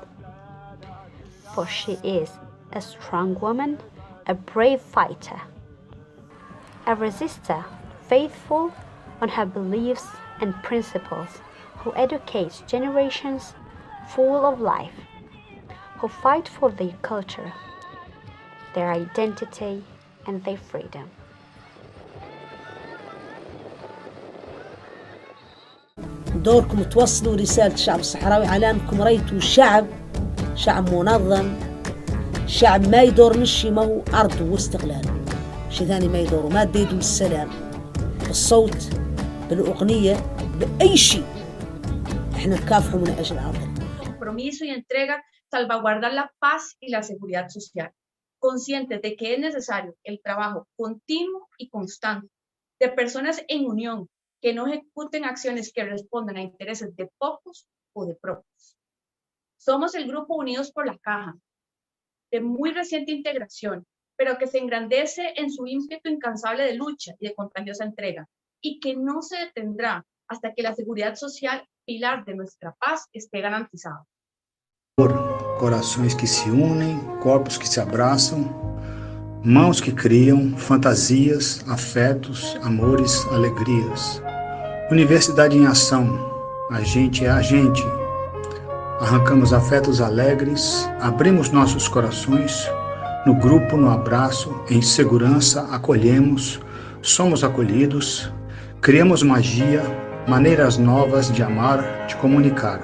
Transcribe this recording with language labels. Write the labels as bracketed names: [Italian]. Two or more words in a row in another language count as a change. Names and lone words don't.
[English] For she is a strong woman, a brave fighter, a resistor, faithful on her beliefs and principles, who educates generations full of life, who fight for their culture, their identity, and their freedom. [Arabic] دوركم توصلوا رسالة الشعب الصحراوي على أنكم رأيتوا شعب منظم، شعب ما يدورنش ما هو أرضه واستقلاله، شيء ثاني ما يدوروا، ما تديدوا السلام بالصوت بالأغنية بأي شيء، إحنا نكافحوا من أجل أرضنا. [Spanish] Compromiso y entrega salvaguardar la paz y la seguridad social, conscientes de que es necesario el trabajo continuo y constante de personas en unión que no ejecuten acciones que respondan a intereses de pocos o de propios. Somos el Grupo Unidos por la Caja, de muy reciente integración, pero que se engrandece en su ímpetu incansable de lucha y de contagiosa entrega, y que no se detendrá hasta que la seguridad social, pilar de nuestra paz, esté garantizada. [Portuguese] Corações que se unem, corpos que se abraçam, mãos que criam fantasias, afetos, amores, alegrias. Universidade em ação, a gente é a gente. Arrancamos afetos alegres, abrimos nossos corações, no grupo, no abraço, em segurança, acolhemos, somos acolhidos, criamos magia, maneiras novas de amar, de comunicar.